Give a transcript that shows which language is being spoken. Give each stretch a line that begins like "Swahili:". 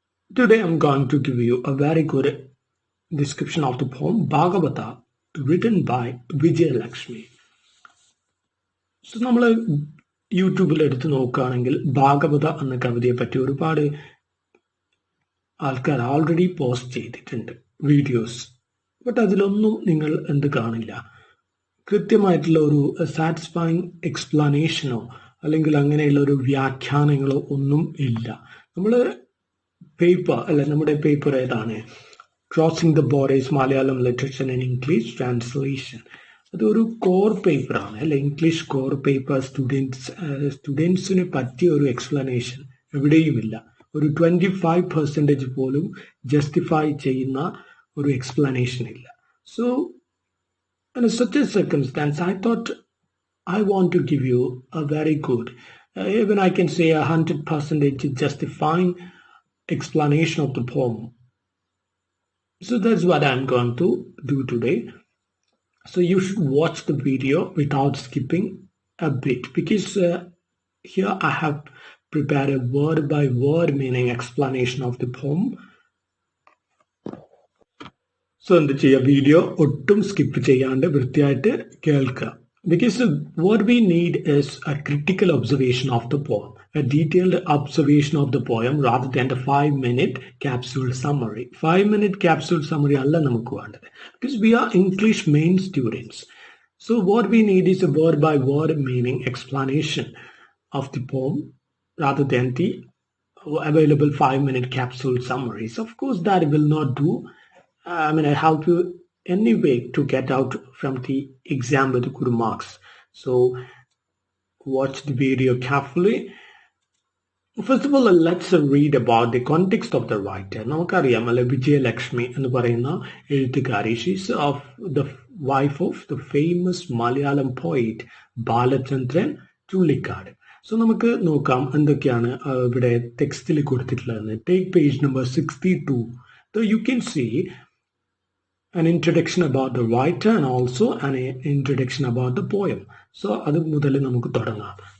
English: Today I'm going to give you a very good description of the poem Bhagavata written by Vijayalakshmi.
Malayalam: So നമ്മൾ യൂട്യൂബിൽ എടുത്ത് നോക്കുകയാണെങ്കിൽ ഭാഗവത എന്ന കവിതയെ പറ്റി ഒരുപാട് ആൾക്കാർ ഓൾറെഡി പോസ്റ്റ് ചെയ്തിട്ടുണ്ട് വീഡിയോസ്. ബട്ട് അതിലൊന്നും നിങ്ങൾ എന്ത് കാണില്ല, കൃത്യമായിട്ടുള്ള ഒരു സാറ്റിസ്ഫൈങ് എക്സ്പ്ലനേഷനോ അല്ലെങ്കിൽ അങ്ങനെയുള്ള ഒരു വ്യാഖ്യാനങ്ങളോ ഒന്നും ഇല്ല. നമ്മൾ പേപ്പർ അല്ല, നമ്മുടെ പേപ്പർ ഏതാണ്, crossing the borders Malayalam literature and English translation. അതൊരു കോർ പേപ്പറാണ് അല്ലെ, ഇംഗ്ലീഷ് കോർ പേപ്പർ. സ്റ്റുഡൻസിന് പറ്റിയ ഒരു എക്സ്പ്ലനേഷൻ എവിടെയുമില്ല. ഒരു 25% പോലും ജസ്റ്റിഫൈ ചെയ്യുന്ന ഒരു എക്സ്പ്ലനേഷൻ ഇല്ല.
English: So in such a circumstance, I thought I want to give you a very good, even I can say 100% justifying explanation of the poem. So that's what I'm going to do today. So you should watch the video without skipping a bit, because here I have prepared a word by word meaning explanation of the poem.
Malayalam: So എന്ത് ചെയ്യുക, video ഒട്ടും skip ചെയ്യാണ്ട് വൃത്തിയായിട്ട് കേൾക്കുക.
English: Because what we need is a critical observation of the poem, a detailed observation of the poem rather than a 5-minute capsule summary. 5-minute capsule summary
Malayalam: അല്ല നമുക്ക് വേണ്ടത്,
English: Because we are English main students. So what we need is a word by word meaning explanation of the poem rather than the available 5-minute capsule summaries. Of course, that will not do. I help you anyway to get out from the exam with good marks. So watch the video carefully. First of all, let's read about the context of the writer.
Malayalam: നമുക്കറിയാം അല്ലെ, വിജയലക്ഷ്മി എന്ന് പറയുന്ന എഴുത്തുകാരി.
English: She's of the wife of the famous Malayalam poet Balachandran Chullikkad.
Malayalam: So നമുക്ക് നോക്കാം എന്തൊക്കെയാണ് ഇവിടെ ടെക്സ്റ്റിൽ കൊടുത്തിട്ടുള്ളതെന്ന്.
English: Take page number 62. So you can see an introduction about the writer and also an introduction about the poem.
Malayalam: So അത് മുതൽ നമുക്ക് തുടങ്ങാം.